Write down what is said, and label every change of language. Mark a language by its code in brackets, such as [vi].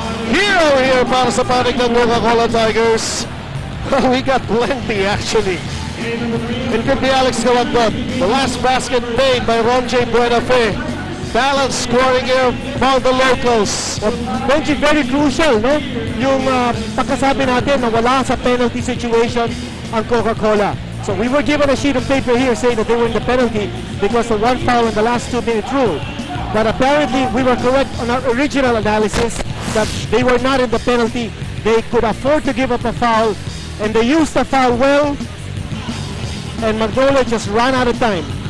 [en] Hero here [tl] para sa panig ng Coca-Cola Tigers. [en] We got plenty actually. It could be Alex Cavagno. The last basket made by Ron J. Benefe. Balance scoring here for the locals. Benji, very crucial, no? [tl] Yung pagkasabi natin na wala sa penalty situation ang Coca-Cola. [en] So we were given a sheet of paper here saying that they were in the penalty because of one foul in the last 2-minute rule. But apparently we were correct on our original analysis that they were not in the penalty. They could afford to give up a foul, and they used the foul well, and Magnolia just ran out of time.